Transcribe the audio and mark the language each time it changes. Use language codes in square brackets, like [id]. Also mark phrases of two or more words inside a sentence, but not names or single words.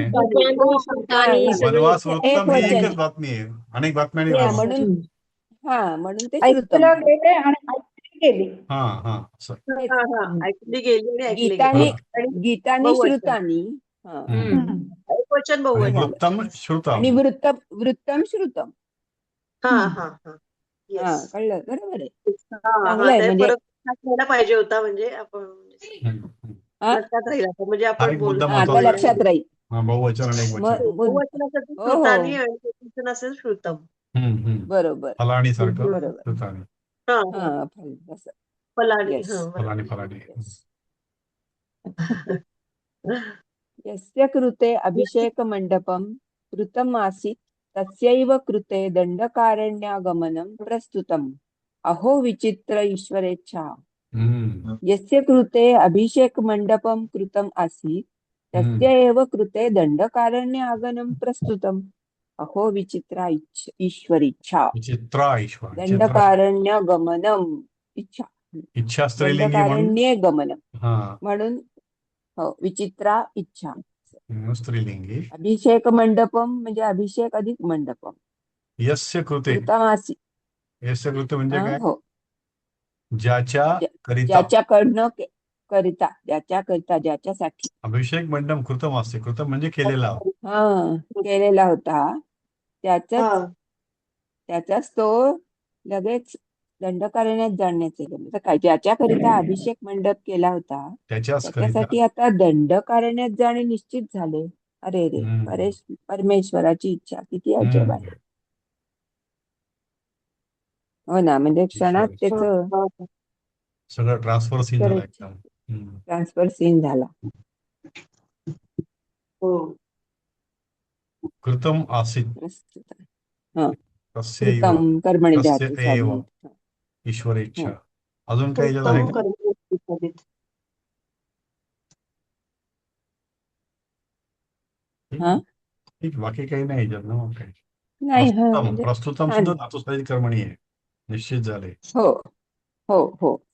[sa] श्रुतानी, श्रुतानी [mr] हा, सगळे वनवास एकच. एक वृत्तम ही वचन एकच आहे. बातमी आहे, अनेक बातम्या आणि हा वनवास. म्हणून म्हणून ते श्रुतम ऐकलं आहे. गेले आणि ऐकली गेली. हा हा असं. तेच. ऐकली गेली आणि ऐकले गीतानी गेले. आणि गीतानी बहुवचन. श्रुतानी. हा हम्म. एकवचन आणि बहुवचन. [sa] वृत्तम श्रुतम. [mr] आणि [sa] वृत्तम श्रुतम. [mr] हा हा हा. हा येस. कळलं, बरोबर आहे. हा चांगलं आहे ते म्हणजे. फरक घ्यायला पाहिजे होता, म्हणजे आपण हा लक्षात राहील आता, म्हणजे हा आपण एक मुद्दा आता महत्वाचा लक्षात आहे. राहील. हा, बहुवचन आणि एक वचन. बहुवचनासाठी हो श्रुतानी हो आणि एकवचन असेल श्रुतम. बरोबर फलाणी सारखं बरोबर. श्रुतानी. हा हा असं. फलानी. Yes. हा फलाणी फलाणी. [sa] यस्य कृते अभिषेक मंडपम कृतम आसीत् तस्यैव कृते दंडकारण्यागमनं प्रस्तुतम् अहो विचित्र ईश्वरेच्छा. हम्म. यस्य कृते अभिषेक मंडपम कृतम आसीत् तस्य एव कृते दंडकारण्यागमनं प्रस्तुतम् अहो विचित्रा ईश्वरेच्छा. विचित्रा ईश्वर. दंडकारण्यागमनम इच्छा. [mr] इच्छा स्त्रीलिंगी म्हणून. [sa] दंडकारण्ये गमनम [mr] हा म्हणून [sa] विचित्रा इच्छा. [mr] स्त्रीलिंगी. [sa] अभिषेक मंडपम [mr] म्हणजे अभिषेक अधिक मंडपम. [sa] यस्य कृते. कृतमासी. यस्य कृते [mr] म्हणजे काय? हो ज्याच्या करिता. ज्याच्याकडनं करिता, ज्याच्याकरिता, ज्याच्यासाठी. अभिषेक मंडप कृतम असते. कृतम म्हणजे केलेला. केलेला होता त्याचाच तो लगेच दंडकारण्यात जाण्याचे म्हणजे काय, ज्याच्याकरिता अभिषेक मंडप केला होता त्याच्यासाठी आता दंडकारण्यात जाणे निश्चित झाले. अरे रे, परमेश्वराची इच्छा किती अजब आहे. हो ना, म्हणजे क्षणात त्याच सगळं [en] transfer scene [mr] झाला एकदम. [en] transfer scene [mr] झाला. [sa] कृतम आसीत् तस्यैव कृतम कर्मणि धातू तस्यैव [mr] साधन. [sa] ईश्वरेच्छा. [mr] अजून काही याच्यात आहे का? ठीक, बाकी काही नाही याच्यात ना. मग काय नाही. प्रस्तुतम सुद्धा धातुस्थानी कर्मणी आहे, निश्चित झाले. हो हो हो.